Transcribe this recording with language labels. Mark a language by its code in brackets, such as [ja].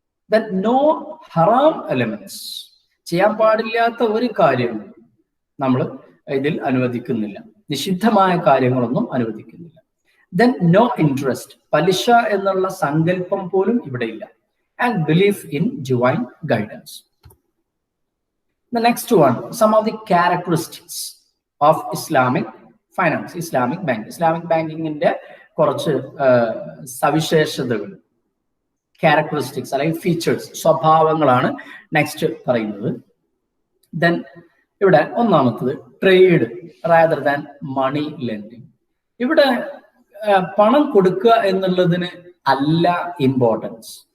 [en] Then no ഹറാം elements. [ml] ചെയ്യാൻ പാടില്ലാത്ത ഒരു കാര്യം നമ്മൾ ഇതിൽ അനുവദിക്കുന്നില്ല. നിഷിദ്ധമായ കാര്യങ്ങളൊന്നും അനുവദിക്കുന്നില്ല. [en] Then no interest. [ml] പലിശ എന്നുള്ള സങ്കല്പം പോലും ഇവിടെ ഇല്ല. [en] And belief in divine guidance. The next one, some of the characteristics of Islamic finance, Islamic bank. [ml] Islamic banking ന്റെ കുറച്ച് സവിശേഷതകൾ. ക്യാരക്ടറിസ്റ്റിക്സ് അല്ലെങ്കിൽ ഫീച്ചേഴ്സ്, സ്വഭാവങ്ങളാണ് നെക്സ്റ്റ് പറയുന്നത്. [en] then [ml] ഇവിടെ ഒന്നാമത്തത് [en] Trade rather than money lending. [ml] ഇവിടെ പണം കൊടുക്കുക എന്നുള്ളതിന് അല്ല ഇമ്പോർട്ടൻസ്.